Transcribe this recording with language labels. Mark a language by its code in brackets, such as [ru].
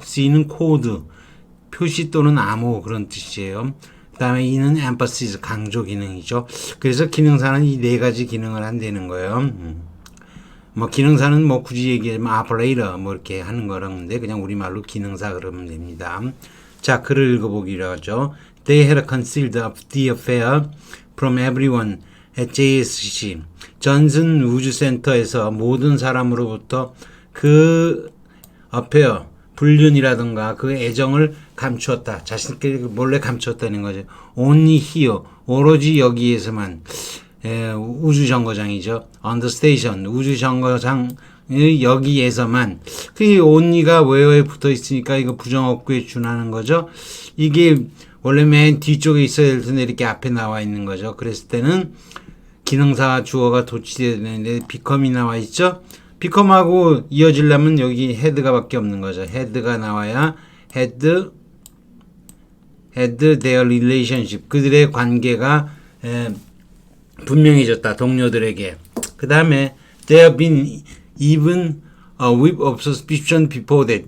[ko] C는 코드, 표시 또는 암호 그런 뜻이에요. 그 다음에 E는 emphasis, 강조 기능이죠. 그래서 기능사는 이 네 가지 기능을 한다는 거예요. 뭐 기능사는 뭐 굳이 얘기하면 operator 뭐 이렇게 하는 거라는데 그냥 우리말로 기능사 그러면 됩니다. 자, 글을 읽어보기로 하죠. [en] They had concealed the affair from everyone at JSC. [ko] 전슨 우주센터에서 모든 사람으로부터 그 affair, 불륜이라든가 그 애정을 감추었다. 자신끼리 몰래 감추었다는 거죠. [en] Only here, [ko] 오로지 여기에서만. 우주정거장이죠. [en] On the station, [ko] 우주정거장의 여기에서만. 그 only가 where에 붙어 있으니까 이거 부정어구에 준하는 거죠. 이게 원래 맨 뒤쪽에 있어야 될 텐데 이렇게 앞에 나와 있는 거죠. 그랬을 때는 기능사 주어가 도치되어야 되는데 become이 나와 있죠. become하고 이어지려면 여기 had가 밖에 없는 거죠. had가 나와야 [en] had their relationship, [ko] 그들의 관계가 분명해졌다. 동료들에게. 그 다음에 [en] there have been even a whiff of suspicion before that.